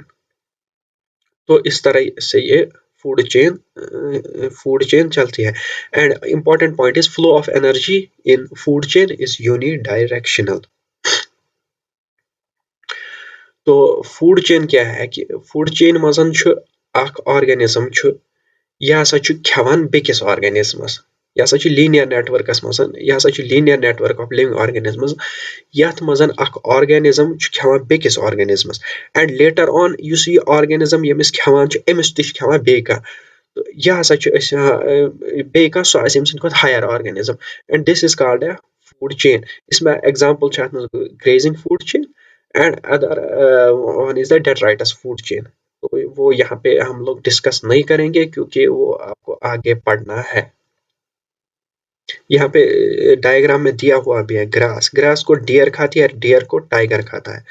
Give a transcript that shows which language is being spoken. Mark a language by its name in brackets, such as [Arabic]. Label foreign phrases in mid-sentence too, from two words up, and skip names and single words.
[Hindi] तो इस तरह से ये [English] food food chain [Hindi] चलती है। [English] and important point is flow of energy in food chain is unidirectional. [Hindi] तो फूड चेन क्या है कि [Kashmiri] फूड चेन मजन छु अख ऑर्गेनिज्म छु, यह हसा छु खेवान बेकिस ऑर्गेनिज्मस, यह हसा छु [English] linear networks [Kashmiri] मजन, यह हसा छु [English] linear network of living organisms. [Kashmiri] यथ मजन अख ऑर्गेनिज्म छु खेवान बेकिस ऑर्गेनिज्मस। [English] and later on [Kashmiri] युस ये ऑर्गेनिज्म यमिस खेवान छु एमिस ति छु खेवान बेयि कहां। तो यह हसा छु बेयि कहां सो आसि अमि सिंद हायर ऑर्गेनिज्म। [English] and this is called a food chain. [Kashmiri] इसमें एग्जांपल छु अथ [English] grazing food chain and other one is the detritus food chain. [Hindi] तो वो यहाँ पे हम लोग डिस्कस नहीं करेंगे क्योंकि वो आपको आगे पढ़ना है। यहाँ पे डायग्राम में दिया हुआ भी है ग्रास, ग्रास को डियर खाती है, डियर को टाइगर खाता है।